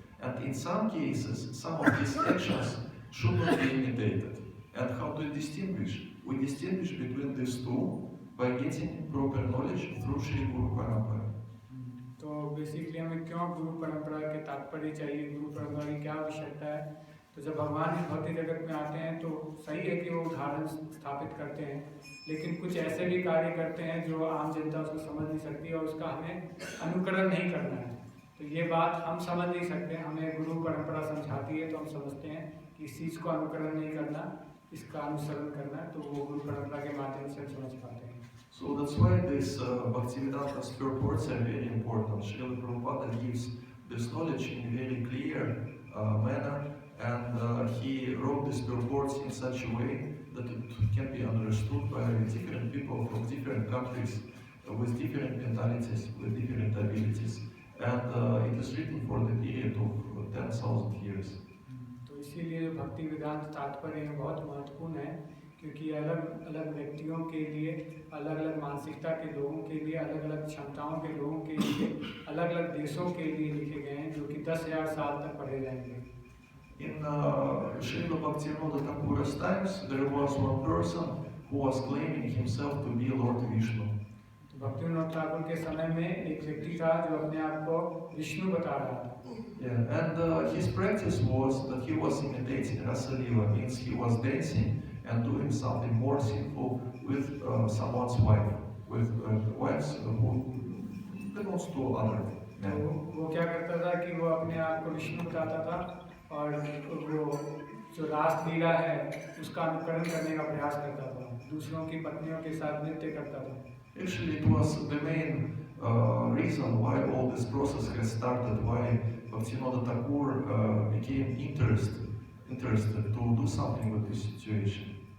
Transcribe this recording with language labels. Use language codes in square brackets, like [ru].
[en] And in some cases, some of these actions should not be imitated. And how to distinguish? We distinguish between these two by getting proper knowledge through Shri Guru Parampara. [hi] तो basically हमें क्यों गुरु परंपरा के तात्पर्य चाहिए, गुरु परंपरा की क्या आवश्यकता है? तो जब भगवान इस भौतिक जगत में आते हैं तो सही है कि वो उदाहरण स्थापित करते हैं, लेकिन कुछ ऐसे भी कार्य करते हैं जो आम जनता उसको समझ नहीं सकती और उसका हमें अनुकरण नहीं करना है. तो ये बात हम समझ नहीं सकते, हमें गुरु परंपरा समझाती है तो हम समझते हैं कि इस चीज़ को अनुकरण नहीं करना, इसका अनुसरण करना. तो वो गुरु परंपरा के माध्यम से हम समझ पाते हैं. [en] So that's why these Bhaktivedanta purports are very important. Srila Prabhupada gives this knowledge in a very clear manner, and he wrote these purports in such a way that it can be understood by different people from different countries with different mentalities, with different abilities. And it is written for the period of 10,000 years. [hi] तो इसीलिए जो भक्ति वेदांत तात्पर्य है बहुत महत्वपूर्ण है, क्योंकि अलग अलग व्यक्तियों के लिए, अलग अलग मानसिकता के लोगों के लिए, अलग अलग क्षमताओं के लोगों के लिए, अलग अलग देशों के लिए लिखे गए हैं, जो कि 10,000 साल तक पढ़े जाएंगे. [en] In Srila Bhaktivinoda Thakura's times, there was one person who was claiming himself to be Lord Vishnu. [hi] Bhaktivinod Thakur के समय में एक व्यक्ति था जो अपने आप को विष्णु बता रहा था. [en] Yeah, and his practice was that he was imitating Rasa Lila, means he was dancing and doing something more sinful with someone's wife, with wives demons to other [hi] तो [en] men. [hi] वो क्या करता था कि वो अपने आप को विष्णु बताता था और वो जो रास लीला है उसका अनुकरण करने का प्रयास करता था, दूसरों की पत्नियों के साथ नृत्य करता था। [en] Actually, it was the main reason why all this process has started, why Bhaktivinoda Thakur became interested to do something with this situation.